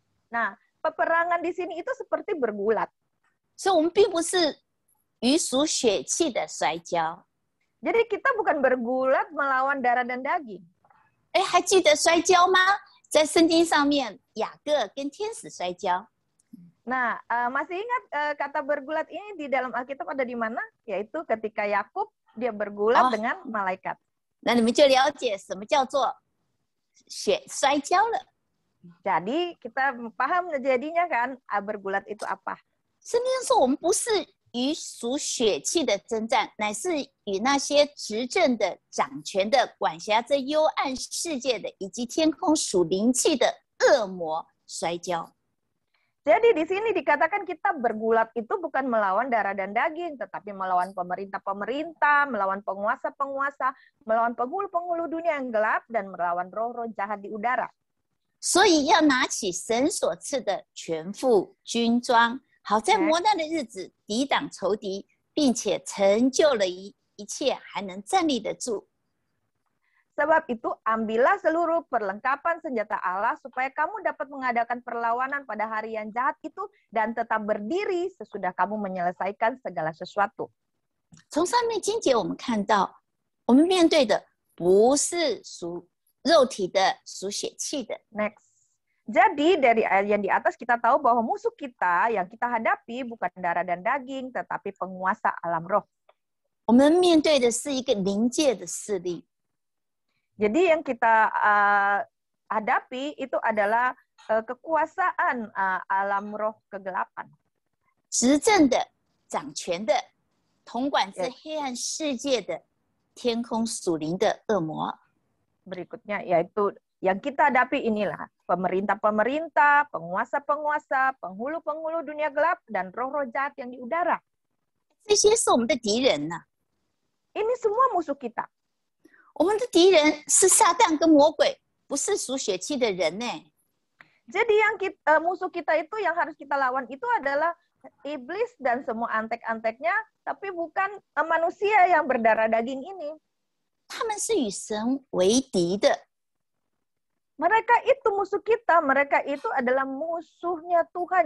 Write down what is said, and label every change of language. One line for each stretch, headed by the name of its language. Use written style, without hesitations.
Indonesian: Nah, peperangan di sini itu seperti bergulat.
Chinese: 所以我们并不是与属血气的摔跤。
Indonesian: Jadi kita bukan bergulat melawan darah dan daging.
Chinese: 哎，还记得摔跤吗？在圣经上面，雅各跟天使摔跤。
Indonesian: Nah, masih ingat kata bergulat ini di dalam Alkitab ada di mana? Yaitu ketika Yakub dia bergulat dengan malaikat.
Chinese: 那你们就了解什么叫做摔跤了。
Indonesian: Jadi kita paham jadinya kan bergulat itu apa?
Chinese: 圣经说我们不是与属血气的征战，乃是与那些执政的、掌权的、管辖这幽暗世界的，以及天空属灵气的恶魔摔跤。
Indonesian: Jadi di sini dikatakan kita bergulat itu bukan melawan darah dan daging, tetapi melawan pemerintah-pemerintah, melawan penguasa-penguasa, melawan penghulu-penghulu dunia yang gelap, dan melawan roh-roh jahat di udara.
Chinese: 所以要拿起神所赐的全副军装，好在磨难的日子抵挡仇敌，并且成就了一切，还能站立得住。
Indonesian: Sebab itu, ambillah seluruh perlengkapan senjata Allah supaya kamu dapat mengadakan perlawanan pada hari yang jahat itu dan tetap berdiri sesudah kamu menyelesaikan segala sesuatu.
Chinese: 从上面经节我们看到，我们面对的不是属肉体的、属血气的。
English: Next.
Indonesian: Jadi dari ayat yang di atas kita tahu bahwa musuh kita yang kita hadapi bukan darah dan daging, tetapi penguasa alam roh.
Chinese: 我们面对的是一个灵界的势力。
Indonesian: Jadi yang kita hadapi itu adalah kekuasaan alam roh kegelapan.
Chinese: 执政的、掌权的、统管这黑暗世界的天空属灵的恶魔。
Indonesian: Berikutnya yaitu yang kita hadapi inilah pemerintah-pemerintah, penguasa-penguasa, penghulu-penghulu dunia gelap, dan roh-roh jahat yang di udara.
Chinese: 这些是我们的敌人呐、
Indonesian: Ini semua musuh kita.
Chinese: 我们的敌人是撒旦跟魔鬼，不是属血气的人呢。
Indonesian: Jadi yang musuh kita itu yang harus kita lawan itu adalah iblis dan semua antek-anteknya, tapi bukan manusia yang berdarah daging ini.
Chinese: 他们是与神为敌的。
Indonesian: Mereka itu musuh kita, mereka itu adalah musuhnya Tuhan.